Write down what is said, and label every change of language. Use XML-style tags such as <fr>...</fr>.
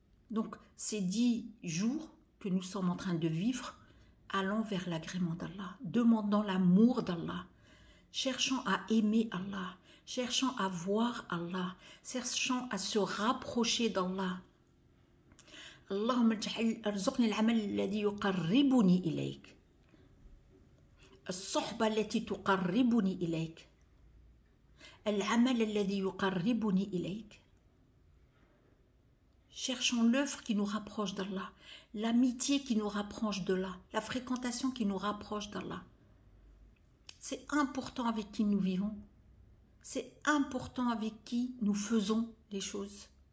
<fr>Donc, ces 10 jours que nous sommes en train de vivre, allons vers l'agrément d'Allah, demandons l'amour d'Allah, cherchons à aimer Allah, cherchons à voir Allah, cherchons à se rapprocher d'Allah.</fr> <ar>اللهم ارزقني العمل الذي يقربني إليك، الصحبة التي تقربني إليك، العمل الذي يقربني إليك.</ar> <fr>Cherchons l'œuvre qui nous rapproche d'Allah, l'amitié qui nous rapproche d'Allah, la fréquentation qui nous rapproche d'Allah. C'est important avec qui nous vivons. C'est important avec qui nous faisons les choses.</fr>